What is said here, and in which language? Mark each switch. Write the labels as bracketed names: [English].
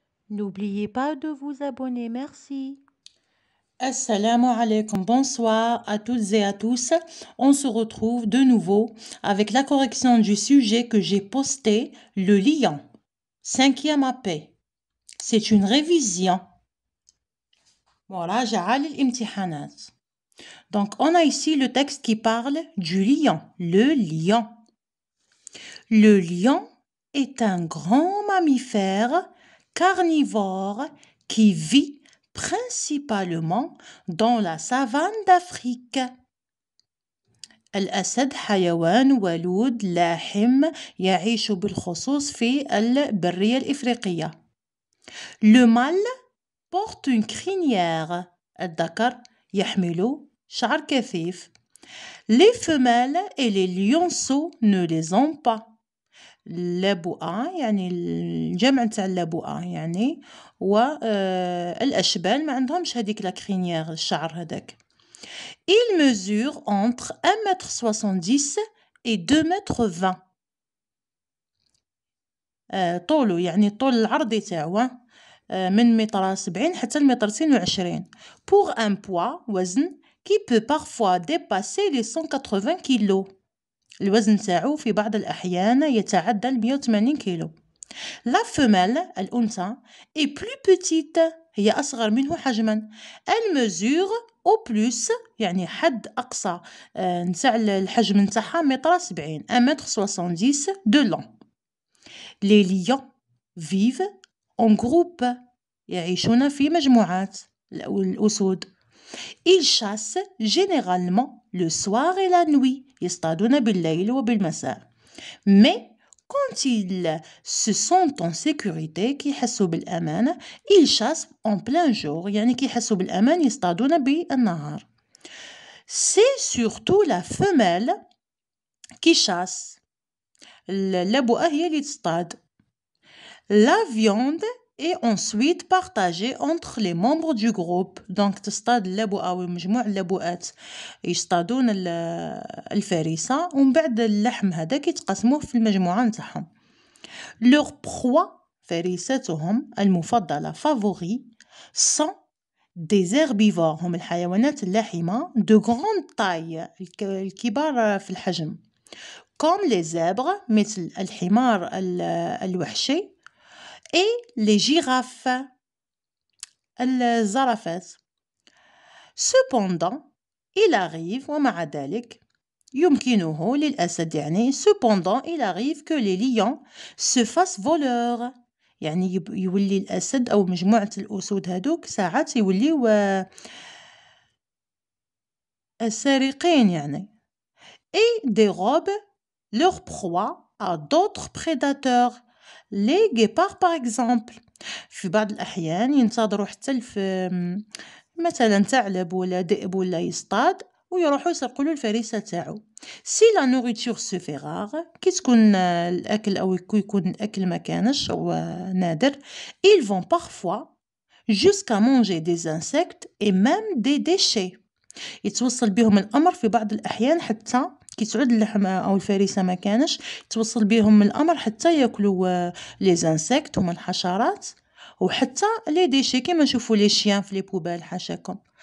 [French] N'oubliez pas de vous abonner, merci. Assalamu alaikum, bonsoir à toutes et à tous. On se retrouve de nouveau avec la correction du sujet que j'ai posté, le lion. 5e AP. C'est une révision. Voilà, [Arabic] جعل الامتحانات. [French] Donc, on a ici le texte qui parle du lion, le lion. Le lion est un grand mammifère carnivore qui vit principalement dans la savane d'Afrique. [Arabic] الأسد حيوان ولود لاحم يعيش بالخصوص في البرية الإفريقية. [French] Le mâle porte une crinière. [Arabic] الذكر يحمل شعر كثيف. [French] Les femelles et les lionceaux ne les ont pas. [Arabic] اللبؤة يعني الجمع تاع اللبؤة يعني والأشبال ما عندهمش هذيك لا كرينيير الشعر هذاك. [French] Il mesure entre 1,70 m et 2,20 m. [Arabic] طوله يعني الطول العرضي تاعو من 1,70 m حتى 1,22 m. [French] Pour un poids وزن qui peut parfois dépasser les 180 kg. [Arabic] الوزن تاعو في بعض الأحيان يتعدى 180 كيلو. [French] La femelle الأنثى est plus petite. [Arabic] هي أصغر منه حجما. [French] Elle mesure au plus [Arabic] يعني حد أقصى نتاع الحجم نتاعها [French] 1,70 m 1,70 m de long. Les lions vivent en groupe. [Arabic] يعيشون في مجموعات الأسود. [French] Ils chassent généralement le soir et la nuit. [Arabic] يصطادون بالليل وبالمساء. [French] Mais quand ils se sentent en sécurité [Arabic] كي يحسوا بالأمان [French] ils chassent en plein jour [Arabic] يعني كي يحسوا بالأمان يصطادون بالنهار. [French] C'est surtout la femelle qui chasse. [Arabic] اللبؤة هي اللي تصطاد. [French] La viande est ensuite partagée entre les membres du groupe. [Arabic] Donc تصطاد اللبؤة أو مجموع اللبؤات يصطادون الفريسة ومن بعد اللحم هذاك يتقسموه في المجموعة نتاعهم. [French] Leur proie [Arabic] فريستهم المفضلة [French] favori sont des herbivores [Arabic] هم الحيوانات اللاحمة [French] de grande taille [Arabic] الكبار في الحجم [French] comme les zèbres [Arabic] مثل الحمار الوحشي [French] et les girafes الزرافات. Cependant, il arrive [Arabic] ومع ذلك يمكنه للأسد يعني [French] cependant il arrive que les lions se fassent voleurs. [Arabic] يعني يولي الأسد أو مجموعة الأسود هذوك ساعات يوليو سارقين يعني. [French] Et dérobent leur proie à d'autres prédateurs. Les guépards par exemple. [Arabic] في بعض الأحيان ينتظروا حتى مثلا ثعلب ولا ذئب ولا يصطاد ويروحوا يسرقوا له الفريسة تاعو. [French] Si la nourriture se fait rare [Arabic] كي تكون الأكل أو يكون الأكل ما كانش أو نادر [French] ils vont parfois jusqu'à manger des insectes et même des déchets. [Arabic] يتوصل بهم الأمر في بعض الأحيان حتى كي تعود اللحم أو الفريسة ما كانش توصل بهم الأمر حتى يأكلوا les insectes هما الحشرات وحتى les déchets كيما نشوفوا les chiens في les poubelles حاشاكم.